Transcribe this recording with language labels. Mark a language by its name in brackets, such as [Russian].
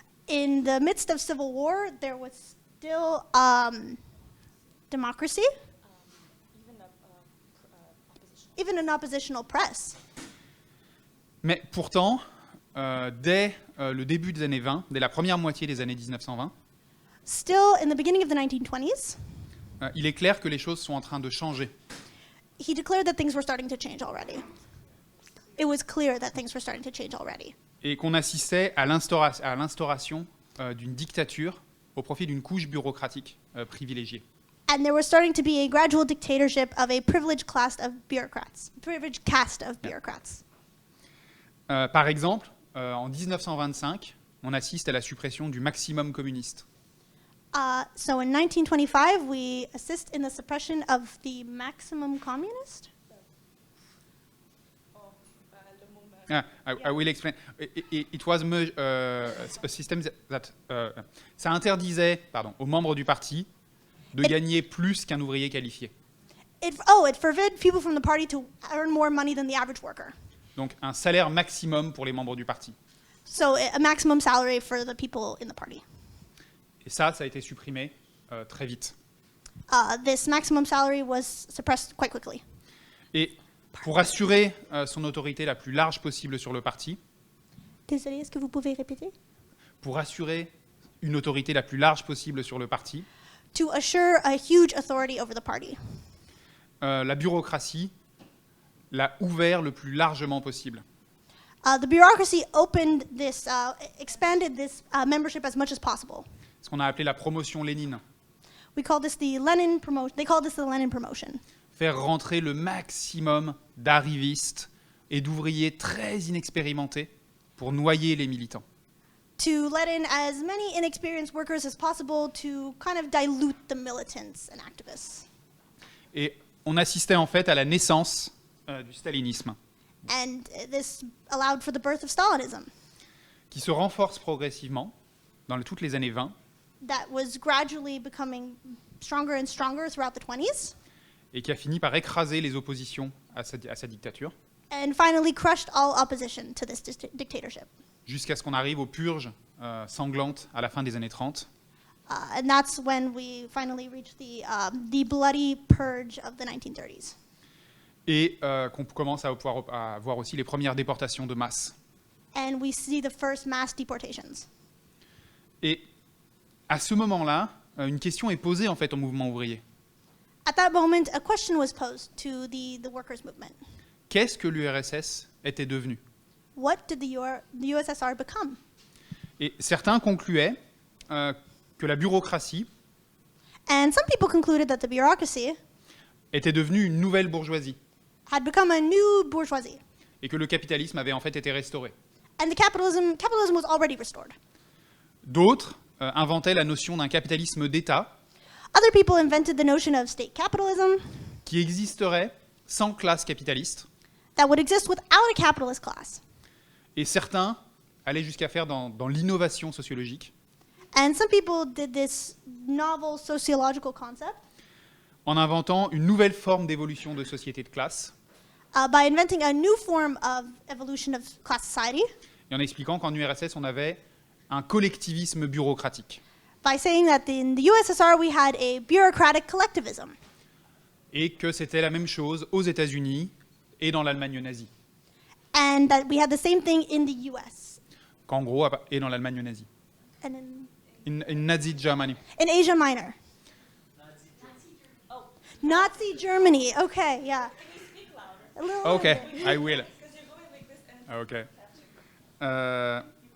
[English] In the midst of civil war, there was still democracy, even an oppositional press. [French] Mais pourtant, dès le début des années 20, dès la première moitié des années 1920, [English] Still, in the beginning of the 1920s, [French] il est clair que les choses sont en train de changer. [English] he declared that things were starting to change already. It was clear that things were starting to change already. [French] Et qu'on assistait à l'instauration d'une dictature au profit d'une couche bureaucratique privilégiée. [English] And there was starting to be a gradual dictatorship of a privileged class of bureaucrats. Privileged caste of bureaucrats. [French] Par exemple, en 1925, on assiste à la suppression du maximum communiste. [English] So in 1925, we assist in the suppression of the maximum communist. I will explain. It was a system that [French] ça interdisait, aux membres du parti de gagner plus qu'un ouvrier qualifié. [English] it forbid people from the party to earn more money than the average worker. [French] Donc un salaire maximum pour les membres du parti. [English] So a maximum salary for the people in the party. [French] Et ça a été supprimé très vite. [English] This maximum salary was suppressed quite quickly. [French] Et pour assurer son autorité la plus large possible sur le parti, Désolé, est-ce que vous pouvez répéter? pour assurer une autorité la plus large possible sur le parti, [English] To assure a huge authority over the party, [French] la bureaucratie l'a ouvert le plus largement possible. [English] the bureaucracy opened this, expanded this membership as much as possible. [French] Ce qu'on a appelé la promotion Lénine. [English] We call this the Lenin promotion. They call this the Lenin promotion. [French] Faire rentrer le maximum d'arrivistes et d'ouvriers très inexpérimentés pour noyer les militants. [English] To let in as many inexperienced workers as possible to kind of dilute the militants and activists. [French] Et on assistait en fait à la naissance du stalinisme, [English] And this allowed for the birth of Stalinism, [French] qui se renforce progressivement dans toutes les années 20 [English] that was gradually becoming stronger and stronger throughout the 20s, [French] et qui a fini par écraser les oppositions à sa dictature, [English] and finally crushed all opposition to this dictatorship. [French] jusqu'à ce qu'on arrive aux purges sanglantes à la fin des années 30, [English] And that's when we finally reached the bloody purge of the 1930s. [French] et qu'on commence à pouvoir à voir aussi les premières déportations de masse. [English] And we see the first mass deportations. [French] Et à ce moment-là, une question est posée en fait au mouvement ouvrier. [English] At that moment, a question was posed to the workers' movement. [French] Qu'est-ce que l'URSS était devenu? [English] What did the USSR become? [French] Et certains concluaient que la bureaucratie [English] And some people concluded that the bureaucracy [French] était devenue une nouvelle bourgeoisie [English] had become a new bourgeoisie, [French] et que le capitalisme avait en fait été restauré. [English] and the capitalism was already restored. [French] D'autres inventaient la notion d'un capitalisme d'État [English] Other people invented the notion of state capitalism [French] qui existerait sans classe capitaliste, [English] that would exist without a capitalist class. [French] et certains allaient jusqu'à faire dans l'innovation sociologique [English] And some people did this novel sociological concept [French] en inventant une nouvelle forme d'évolution de société de classe [English] by inventing a new form of evolution of class society, [French] et en expliquant qu'en URSS on avait un collectivisme bureaucratique [English] by saying that in the USSR we had a bureaucratic collectivism, [French] et que c'était la même chose aux États-Unis et dans l'Allemagne nazie, [English] and that we had the same thing in the US [French] qu'en gros et dans l'Allemagne nazie, [English] and in Nazi Germany. in Asia Minor. Nazi Germany. Okay, yeah. A little Okay, louder. I will. Okay.